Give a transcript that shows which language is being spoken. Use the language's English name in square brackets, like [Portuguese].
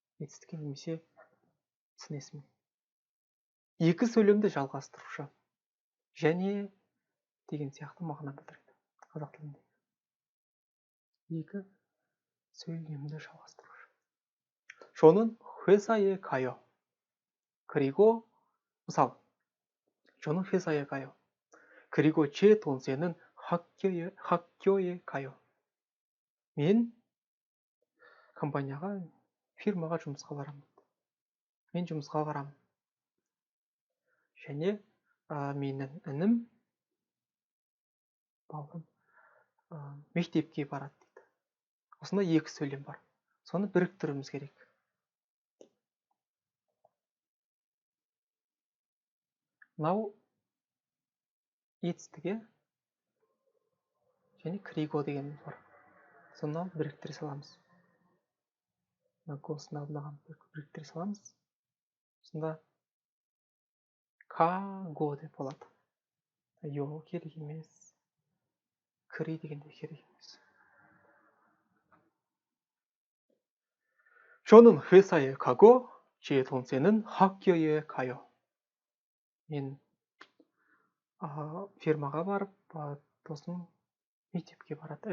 [Kazakh] Етістікке немесе сын есімге. Екі сөйлемді жалғастырушы. Және деген сияқты мағына білдіреді қазақ тілінде. Екі сөйлемді жалғастырушы. [Korean] 저는 회사에 가요. 그리고 [Kazakh] мысалы, [Korean] 저는 회사에 가요. 그리고 제 동생은 학교에 가요. [Kazakh] мен компанияға, фирмаға жұмысқа барамын. Мен жұмысқа барамын. және менің інім, бауырым, мектепке барады дейді. Осында екі сөйлем бар. Соны біріктіруіміз керек. Мынау етістігі және криго дегеніміз бар. Соны біріктіре саламыз. Осыны алдынаған біріктіре саламыз. Сонда 카고 деп болады. Йо керек емес. Кри дегенде керек емес. [Korean] 저는 회사에 가고 제 동생은 학교에 가요. [Kazakh] мен фирмаға барып, досым мектепке барады.